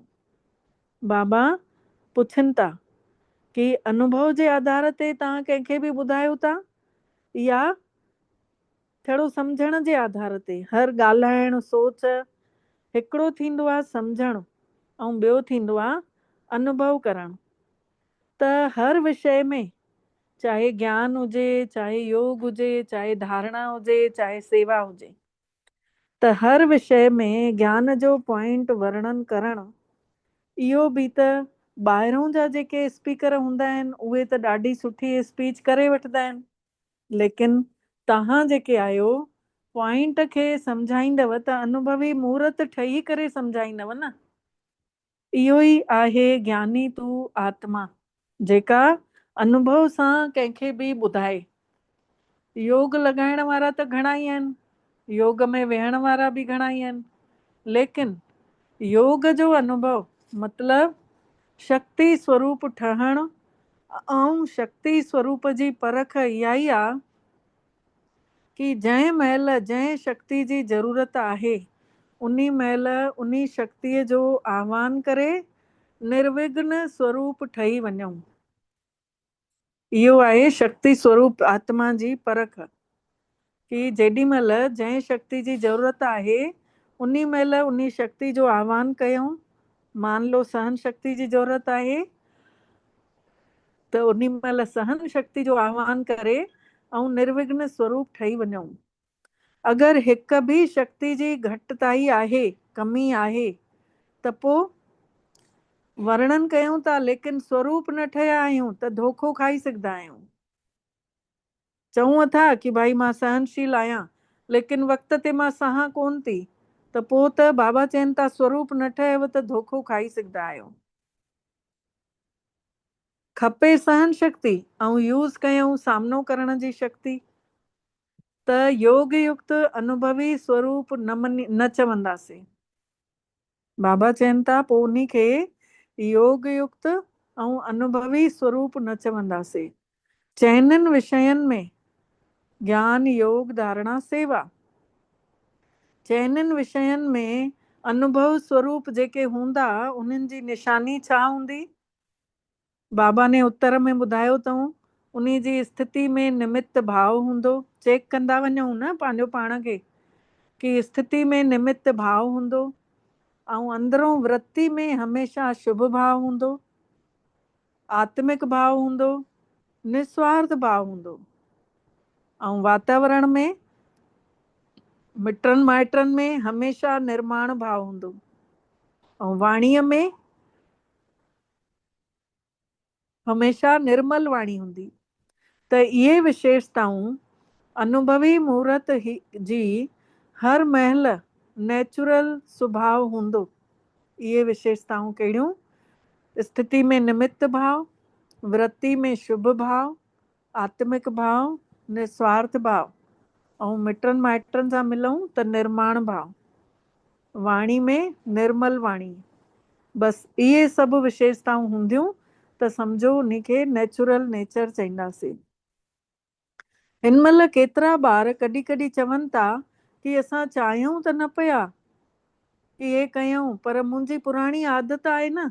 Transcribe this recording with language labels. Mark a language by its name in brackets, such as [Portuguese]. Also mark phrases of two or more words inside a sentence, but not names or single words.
[Sindhi] बाबा पुछनि था कि अनुभव जे आधार ते तव्हां कंहिंखे बि ॿुधायो था या छड़ो सम्झण जे आधार ते? हर ॻाल्हाइण सोच हिकिड़ो थींदो आहे सम्झणु ऐं ॿियो थींदो आहे अनुभव करणु। त हर विषय में, चाहे ज्ञान हुजे, चाहे योग हुजे, चाहे धारणा हुजे, चाहे सेवा हुजे, त हर विषय में ज्ञान जो पॉइंट वर्णन करणु, इहो बि त ॿाहिरों जा जेके स्पीकर हूंदा आहिनि उहे त ॾाढी सुठी स्पीच करे वठंदा आहिनि, लेकिन तव्हां जेके आहियो पॉइंट खे सम्झाईंदव त अनुभवी मूर्त ठही करे सम्झाईंदव न। इहो ई आहे ज्ञानी तू आत्मा, जेका अनुभव सां कंहिंखे बि ॿुधाए। योग लॻाइण वारा त घणा ई आहिनि, योग में वेहण वारा बि घणा ई आहिनि, लेकिन योग जो अनुभव मतलब शक्ति स्वरूप ठहणु ऐं शक्ति स्वरूप जी परख इहा ई आहे कि जंहिं महिल जंहिं शक्ति जी ज़रूरत आहे उन्ही महिल उन्ही शक्तिअ जो आह्वान करे निर्विघ्न स्वरूप ठही वञूं। इहो आहे शक्ति स्वरूप आत्मा जी परख, कि जेॾी महिल जंहिं शक्ति जी ज़रूरत आहे उन्ही महिल उन्ही शक्ति जो आह्वान कयूं। मान लो सहन शक्ति जी ज़रूरत आहे त उन्ही महिल सहन शक्ति जो आह्वान करे ऐं निर्विघ्न स्वरूप ठही वञूं। अगरि हिक बि शक्ति जी घटिताई आहे, कमी आहे, त पोइ वर्णन कयूं था लेकिन स्वरूप न ठहिया आहियूं त धोखो खाई सघंदा आहियूं। चऊं था कि भाई मां सहनशील आहियां, लेकिन वक़्त ते मां सहां कोन थी, त पोइ त बाबा चवनि था स्वरूप न ठहियव त धोखो खाई सघंदा आहियो। खपे सहन शक्ति ऐं यूज़ कयूं सामनो करण जी शक्ति, त योग युक्त अनुभवी स्वरूप न चवंदासीं। बाबा चवनि था पोइ उन्ही खे योग युक्त ऐं अनुभवी स्वरूप न चवंदासीं। चइनिनि विषयनि में ज्ञान योग धारणा सेवा, चइनिनि विषयनि में अनुभव स्वरूप जेके हूंदा उन्हनि जी निशानी छा हूंदी? बाबा ने उत्तर में ॿुधायो अथऊं, उन जी स्थिति में निमित्त भाव हूंदो। चेक कंदा वञूं न पंहिंजो पाण खे कि स्थिति में निमित्त भाव हूंदो, ऐं अंदरों वृत्ति में हमेशह शुभ भाव हूंदो, आत्मिक भाव हूंदो, निस्वार्थ भाव हूंदो, ऐं वातावरण में मिटनि माइटनि में हमेशह निर्माण भाव हूंदो, ऐं वाणीअ में हमेशह निर्मल वाणी हूंदी। त इहे विशेषताऊं अनुभवी मूर्त जी हर महल नेचुरल स्वभाव हूंदो। इहे विशेषताऊं कहिड़ियूं? स्थिति में निमित्त भाव, वृत्ति में शुभ भाव, आत्मिक भाव, निस्वार्थ भाव, ऐं मिटनि माइटनि सां मिलूं त निर्माण भाव, वाणी में निर्मल वाणी। बसि इहे सभु विशेषताऊं हूंदियूं त सम्झो उनखे [English] natural nature [Sindhi] चईंदासीं। हिन महिल केतिरा ॿार कॾहिं कॾहिं चवनि था कि असां चाहियूं त न पिया कि हे कयूं, पर मुंहिंजी पुराणी आदत आहे न।